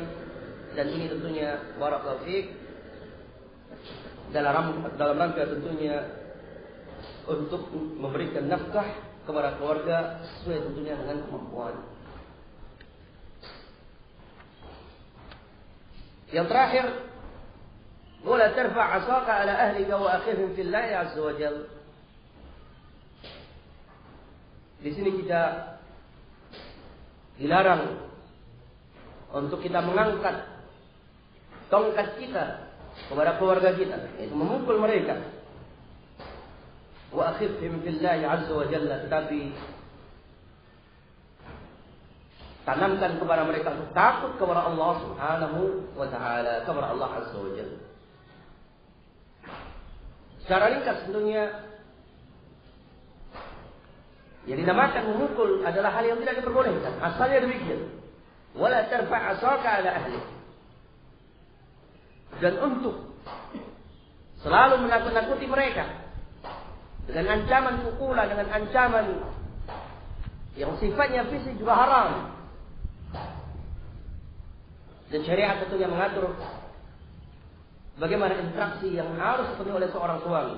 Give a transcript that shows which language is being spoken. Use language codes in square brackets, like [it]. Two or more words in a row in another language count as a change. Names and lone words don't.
[id] Dan ini tentunya [ar] بارك الله فيك [id] dalam rangka tentunya untuk memberikan nafkah kepada keluarga sesuai tentunya dengan kemampuan. Yang terakhir, [ar] ولا ترفع عصاك على أهلك وأخفهم في الله عز وجل. [id] Di sini kita dilarang untuk kita mengangkat tongkat kita kepada keluarga kita, yaitu memukul mereka. [ar] وأخفهم في الله عز وجل, [id] tetapi tanamkan kepada mereka untuk takut kepada [ar] الله سبحانه وتعالى, [id] kepada [ar] الله عز وجل. [id] Secara ringkas tentunya yang dinamakan memukul adalah hal yang tidak diperbolehkan. Asalnya demikian. [ar] ولا ترفع عصاك على أهلك. [id] Dan untuk selalu menakut-nakuti mereka dengan ancaman pukulan, dengan ancaman yang sifatnya fisik juga haram. Dan syariat tentunya mengatur bagaimana interaksi yang harus dipenuhi oleh seorang suami.